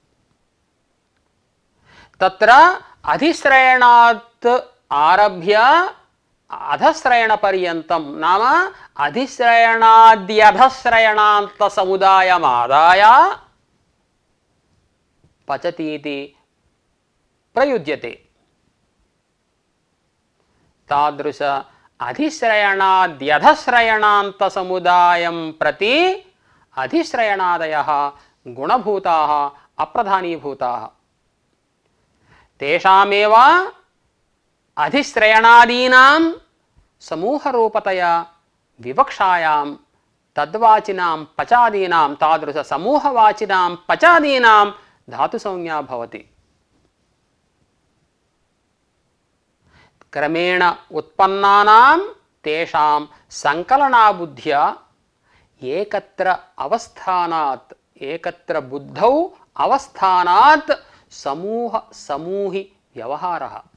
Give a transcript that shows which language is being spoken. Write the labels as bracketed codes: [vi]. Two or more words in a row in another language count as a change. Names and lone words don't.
[sa] तत्र अधिश्रयणात् आरभ्य अधश्रयणपर्यन्तं नाम अधिश्रयणाद्यधश्रयणान्तसमुदायमादाय पचति इति प्रयुज्यते। तादृश अधिश्रयणाद्यधश्रयणान्तसमुदायं प्रति अधिश्रयणादयः गुणभूताः अप्रधानीभूताः। తేషామేవ అధిశ్రయణాదీనాం సమూహరూపతయా వివక్షాయాం తద్వాచినాం పచాదీనాం తాదృశ సమూహవాచినాం పచాదీనాం ధాతు సంజ్ఞా భవతి. క్రమేణ ఉత్పన్నానాం తేషాం సంకలనాబుద్ధ్యా ఏకత్ర అవస్థానాత్ ఏకత్ర బుద్ధౌ అవస్థానాత్ సమూహ సమూహి వ్యవహారః.